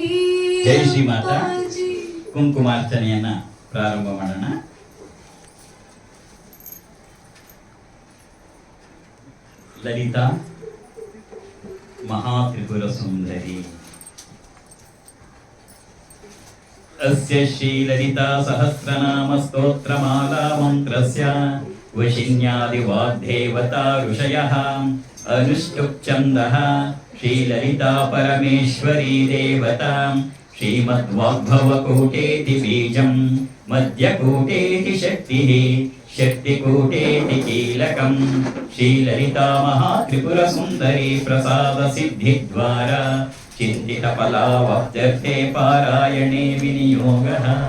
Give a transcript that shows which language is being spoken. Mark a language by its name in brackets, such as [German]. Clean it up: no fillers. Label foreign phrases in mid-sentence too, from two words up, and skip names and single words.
[Kannada] ಜೈ ಶ್ರೀಮಾತಾ. ಅಪ್ಪಾಜಿ. ಕುಂಕುಮಾರ್ಚನೆಯನ್ನ ಪ್ರಾರಂಭ ಮಾಡೋಣ. ಲಲಿತಾ ಮಹಾತ್ರಿಪುರ ಸುಂದರಿ. [Sanskrit] ಅಸ್ಯ ಶ್ರೀ ಲಲಿತಾ ಸಹಸ್ರನಾಮ ಸ್ತೋತ್ರಮಾಲಾ ಮಂತ್ರಸ್ಯ ವಶಿನ್ಯಾದಿ ವಾಗ್ದೇವತಾ ಋಷಯಃ ಅನುಷ್ಠುಪ್ ಛಂದಃ ಶ್ರೀ ಲಲಿತಾ ಪರಮೇಶ್ವರಿ ದೇವತಾ ಶ್ರೀಮದ್ವಾಗ್ಭವಕೂಟೇತಿ ಬೀಜಂ ಮಧ್ಯಕೂಟೇತಿ ಶಕ್ತಿಃ ಶಕ್ತಿಕೂಟೇತಿ ಕೀಲಕಂ ಶ್ರೀಲಲಿತಾ ಮಹಾತ್ರಿಪುರ ಸುಂದರಿ ಪ್ರಸಾದ ಸಿದ್ಧಿದ್ವಾರ ಚಿಂತಿತ ಫಲಾವಪ್ತ್ಯರ್ಥೆ ಪಾರಾಯಣೆ ವಿನಿಯೋಗಃ.